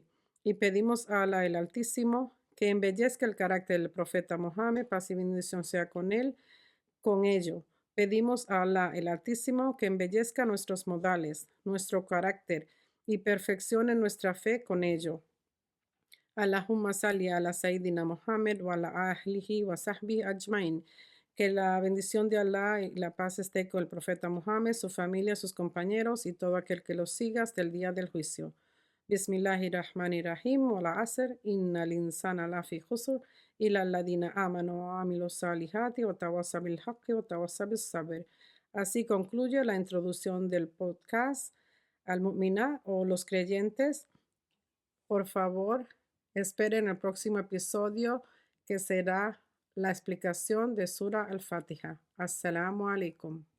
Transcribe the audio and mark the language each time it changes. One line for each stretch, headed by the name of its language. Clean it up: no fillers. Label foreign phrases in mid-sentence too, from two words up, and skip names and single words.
Spanish: Y pedimos a Alá el Altísimo que embellezca el carácter del profeta Mohammed, paz y bendición sea con él, con ello. Pedimos a Alá el Altísimo que embellezca nuestros modales, nuestro carácter y perfeccione nuestra fe con ello.
Arabic: اللهم صل على سيدنا محمد وعلى أهله وصحبه أجمعين.
Spanish: Que la bendición de Alá y la paz esté con el profeta Muhammad, su familia, sus compañeros y todo aquel que los siga hasta el día del juicio.
Arabic: بسم الله الرحمن الرحيم. والعصر. إن الإنسان لفي خسر. إلا الذين آمنوا وعملوا الصالحات وتواصوا بالحق وتواصوا بالصبر.
Spanish: Así concluye la introducción del podcast al mu'mina o los creyentes. Por favor, esperen el próximo episodio que será la explicación de Sura al-Fatiha.
Arabic: السلام عليكم.